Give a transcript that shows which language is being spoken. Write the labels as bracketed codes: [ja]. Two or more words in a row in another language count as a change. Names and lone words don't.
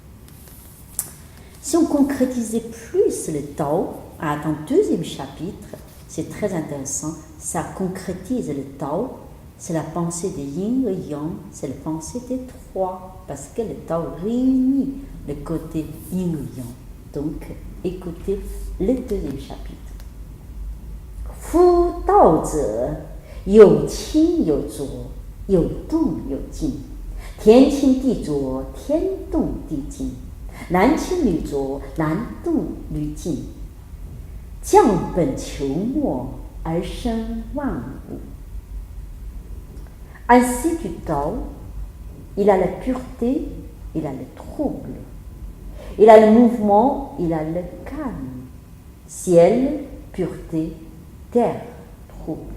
[fr] Si on concrétisait plus le Tao, dans le deuxième chapitre, c'est très intéressant, ça concrétise le Tao. C'est la pensée de yin et yang, c'est la pensée des trois, parce que le Tao réunit le côté yin et yang. Donc, écoutez le deuxième chapitre. [zh] 夫道者，有清有浊，有动有静. 天清地浊，天动地静. 男清女浊，男动女静. 降本流末，而生万物. [fr] Ainsi du Tao, il a la pureté, il a le trouble. Il a le mouvement, il a le calme. Ciel, pureté, terre, trouble.